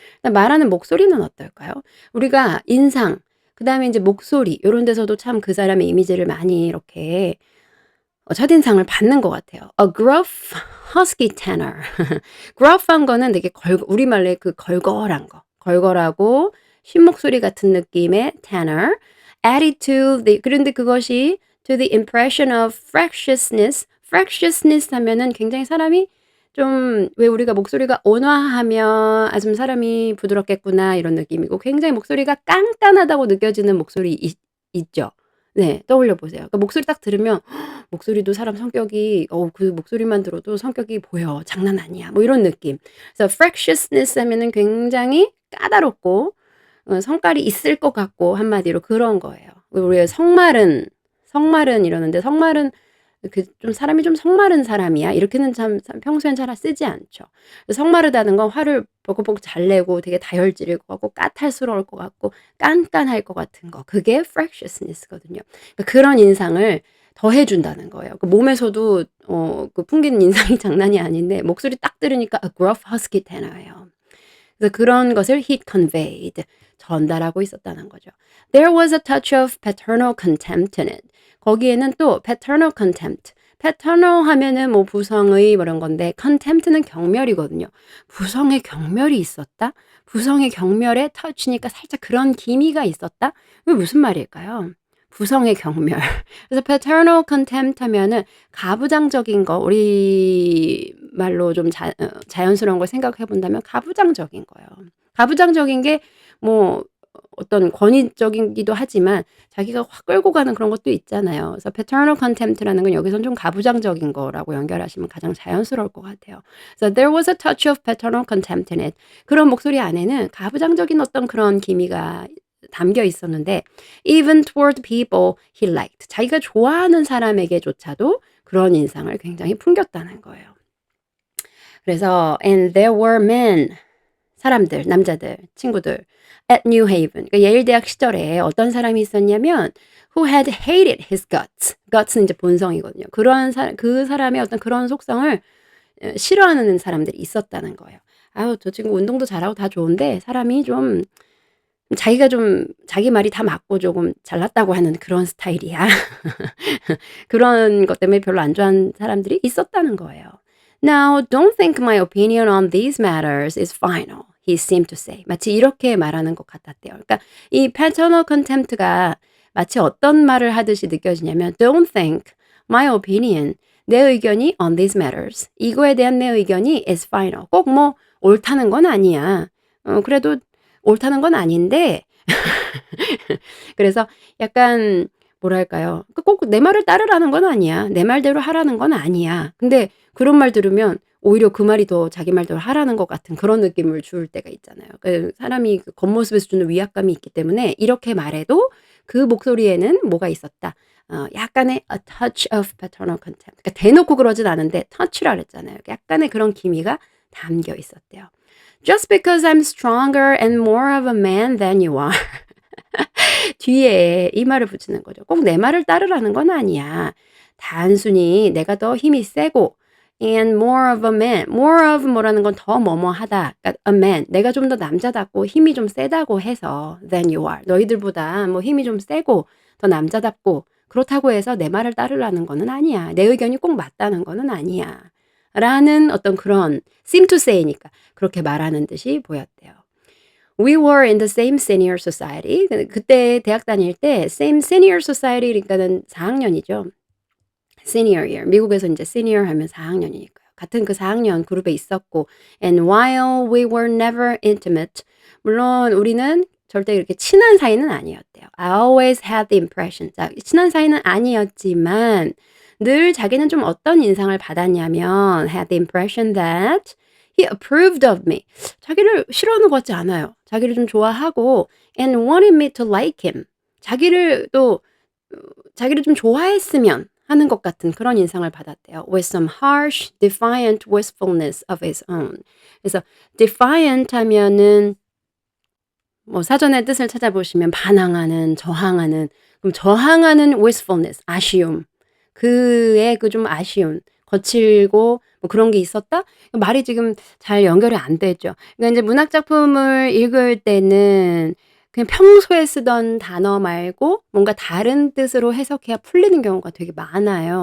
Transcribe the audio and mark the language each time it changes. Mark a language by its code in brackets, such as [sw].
[ko] 말하는 목소리는 어떨까요? 우리가 인상 그다음에 인제 목소리 요런 데서도 참 그 사람의 이미지를 많이 이렇게 첫인상을 받는 것 같아요. [en] A gruff, husky tenor. [ko] gruff한 거는 되게 우리말로 그 걸걸한 거. 걸걸하고 쉰 목소리 같은 느낌의 tenor. [en] added to [ko] 그런데 그것이 [en] to the impression of fractiousness. [ko] fractiousness 하면은 굉장히 사람이 좀 왜 우리가 목소리가 온화하면 '아 좀 사람이 부드럽겠구나.' 이런 느낌이고 굉장히 목소리가 깐깐하다고 느껴지는 목소리 있죠. 네. 떠올려 보세요. 그러니까 목소리 딱 들으면 목소리도 사람 성격이 그 목소리만 들어도 성격이 보여. 장난 아니야. 뭐 이런 느낌. 그래서 fractiousness 하면은 굉장히 까다롭고 성깔이 있을 것 같고 한마디로 그런 거예요. 우리가 성마른 이러는데 성마른 좀 '사람이 좀 성마른 사람이야.' 이렇게는 참 평소엔 잘 쓰지 않죠. 성마르다는 건 화를 버벅버벅 잘 내고 되게 다혈질일 것 같고 까탈스러울 것 같고 깐깐할 것 같은 거. 그게 fractiousness거든요. 그러니까 그런 인상을 더해 준다는 거예요. 그 몸에서도 풍기는 인상이 장난이 아닌데 목소리 딱 들으니까 [en] a gruff husky tenor [ko] 예요. 그래서 그런 것을 [en] he conveyed [ko] 전달하고 있었다는 거죠. [en] There was a touch of paternal contempt in it. [ko] 거기에는 또 paternal contempt. paternal 하면은 뭐 부성의 뭐 이런 건데 contempt는 경멸이거든요. 부성의 경멸이 있었다? 부성의 경멸에 touch니까 살짝 그런 기미가 있었다? 이게 무슨 말일까요? 부성의 경멸. 그래서 paternal contempt 하면은 가부장적인 거 우리말로 좀 자연스러운 걸 생각해 본다면 가부장적인 거예요. 가부장적인 게 뭐 어떤 권위적이기도 하지만 자기가 확 끌고 가는 그런 것도 있잖아요. 그래서 paternal contempt라는 건 여기서는 좀 가부장적인 거라고 연결하시면 가장 자연스러울 것 같아요. 그래서 [en] there was a touch of paternal contempt in it. [ko] 그런 목소리 안에는 가부장적인 어떤 그런 기미가 담겨 있었는데 [en] even toward people he liked. [ko] 자기가 좋아하는 사람에게조차도 그런 인상을 굉장히 풍겼다는 거예요. [en] 그래서 and there were men [ko] 사람들, 남자들, 친구들 [en] at New Haven. [ko] 그러니까 예일 대학 시절에 어떤 사람이 있었냐면 [en] who had hated his guts. [ko] guts는 이제 본성이거든요. 그 사람의 어떤 그런 속성을 싫어하는 사람들이 있었다는 거예요. 아유, 저 친구 운동도 잘하고 다 좋은데 사람이 좀 자기가 좀 자기 말이 다 맞고 조금 잘났다고 하는 그런 스타일이야. 그런 것 때문에 별로 안 좋아하는 사람들이 있었다는 거예요. [en] Now, don't think my opinion on these matters is final, he seemed to say. [ko] 마치 이렇게 말하는 것 같았대요. 그러니까 이 paternal contempt가 마치 어떤 말을 하듯이 느껴지냐면 [en] don't think my opinion, [ko] 내 의견이 [en] on these matters, [ko] 이거에 대한 내 의견이 [en] is final. [ko] 꼭 뭐 옳다는 건 아니야. 그래도 옳다는 건 아닌데 그래서 약간 뭐랄까요? 꼭 내 말을 따르라는 건 아니야. 내 말대로 하라는 건 아니야. 근데 그런 말 들으면 오히려 그 말이 더 자기 말대로 하라는 것 같은 그런 느낌을 줄 때가 있잖아요. 사람이 그 겉모습에서 주는 위압감이 있기 때문에 이렇게 말해도 그 목소리에는 뭐가 있었다. 약간의 [en] a touch of paternal contempt. [ko] 그러니까 대놓고 그러진 않은데 touch라 그랬잖아요. 약간의 그런 기미가 담겨 있었대요. [en] Just because I'm stronger and more of a man than you are. [ko] 뒤에 이 말을 붙이는 거죠. 꼭 내 말을 따르라는 건 아니야. 단순히 내가 더 힘이 세고 [en] and more of a man. [ko] more of 뭐라는 건 더 뭐뭐하다. [en] 그러니까 a man. [ko] 내가 좀 더 남자답고 힘이 좀 세다고 해서 [en] than you are. [ko] 너희들보다 뭐 힘이 좀 세고 더 남자답고 그렇다고 해서 내 말을 따르라는 거는 아니야. 내 의견이 꼭 맞다는 거는 아니야. 라는 어떤 그런 [en] seem to say [ko] 니까 그렇게 말하는 듯이 보였대요. [en] We were in the same senior society. [ko] 그때 대학 다닐 때 [en] same senior society [ko] 그러니까는 4학년이죠. [en] senior year. [ko] 미국에서 인제 senior 하면 4학년이니까요. 같은 그 4학년 그룹에 있었고 [en] and while we were never intimate [ko] 물론 우리는 절대 이렇게 친한 사이는 아니었대요. [en] I always had the impression. [ko] 자, 친한 사이는 아니었지만 늘 자기는 좀 어떤 인상을 받았냐면 [en] had the impression that he approved of me. [ko] 자기를 싫어하는 것 같지 않아요. 자기를 좀 좋아하고 [en] and wanted me to like him. [ko] 자기를 또 자기를 좀 좋아했으면 하는 것 같은 그런 인상을 받았대요. [en] With some harsh, defiant wistfulness of his own. [ko] 그래서 defiant 하면은 뭐 사전의 뜻을 찾아보시면 반항하는, 저항하는. 그럼 저항하는 wistfulness, 아쉬움. 그의 그 좀 아쉬운, 거칠고 뭐 그런 게 있었다? 말이 지금 잘 연결이 안 되죠. 그러니까 인제 문학 작품을 읽을 때는 그냥 평소에 쓰던 단어 말고 뭔가 다른 뜻으로 해석해야 풀리는 경우가 되게 많아요.